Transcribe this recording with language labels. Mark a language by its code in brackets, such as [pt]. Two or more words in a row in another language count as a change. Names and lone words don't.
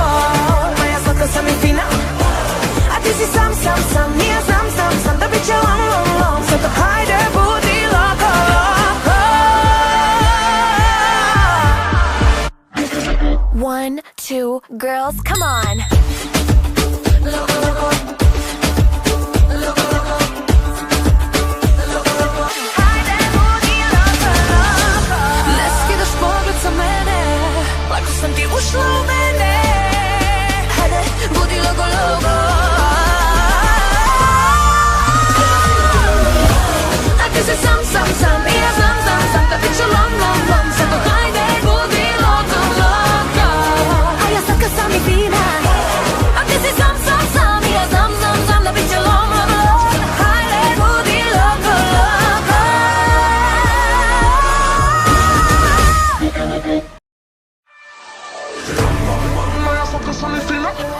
[hr] Moja slatka sam i fina. A ti si sam, sam, sam, ja sam, sam, sam. Da bit će lom, lom, lom. Zato hajde, budi loko, loko. [en] 1, 2, girls, come on. [hr] Loko, loko. Loko, loko. Hajde, budi loko, loko. Ne skidaš pogled sa mene. Lako sam ti ušla u mene. Hajde, budi loko, loko. A ti si sam, sam, sam, i ja sam, sam, sam. Da bit će lom, lom, lom. Zato hajde, budi loko, loko. A ja slatka sam i fina. A ti si sam, sam, sam, i ja sam, sam, sam. Da bit će lom, lom, lom. Hajde, budi loko, loko. Moja slatka sam i fina.